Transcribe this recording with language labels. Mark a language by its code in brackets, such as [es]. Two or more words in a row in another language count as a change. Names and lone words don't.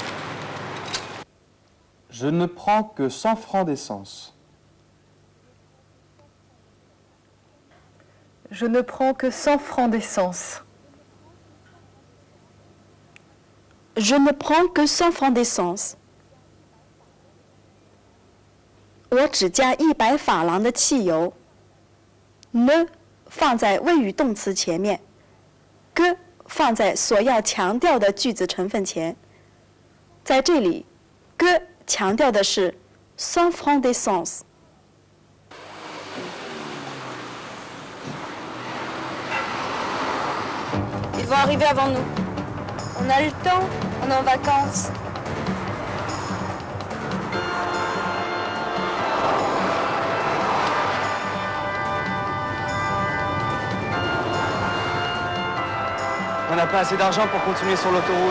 [fr] Je ne prends que 100 francs d'essence. Je ne prends que 100 francs d'essence. Je ne prends que 100 francs d'essence. [zh] 我只加100法郎的汽油。Ne 放在谓语动词前面 ，que 放在所要强调的句子成分前。在这里 ，que 强调的是 [fr] 100 francs d'essence。 Ils vont arriver avant nous. On a le temps, on est en vacances. On n'a pas assez d'argent pour continuer sur l'autoroute.